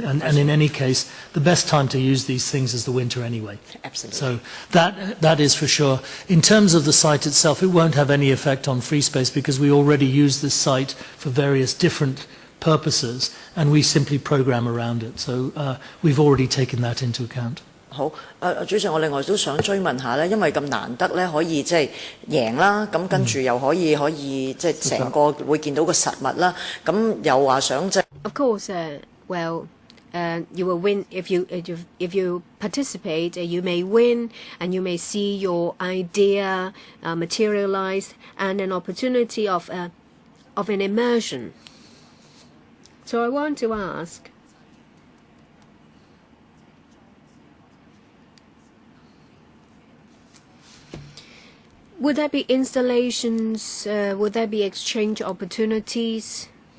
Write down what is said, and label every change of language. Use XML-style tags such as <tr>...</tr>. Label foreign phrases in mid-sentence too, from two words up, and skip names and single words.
<en>And in any case, the best time to use these things is the winter anyway. Absolutely. So that is for sure. In terms of the site itself, it won't have any effect on free space because we already use this site for various different purposes, and we simply program around it. So we've already taken that into account.</en> <yue>好，主席，我另外都想追問下咧，因為咁難得咧，可以即係贏啦，咁跟住又可以即係成個會見到個實物啦，咁又話想即係。</yue> <en>Of course, you will win if you participate. You may win, and you may see your idea materialized, and an opportunity of an immersion. So I want to ask, would there be installations, would there be exchange opportunities?</en>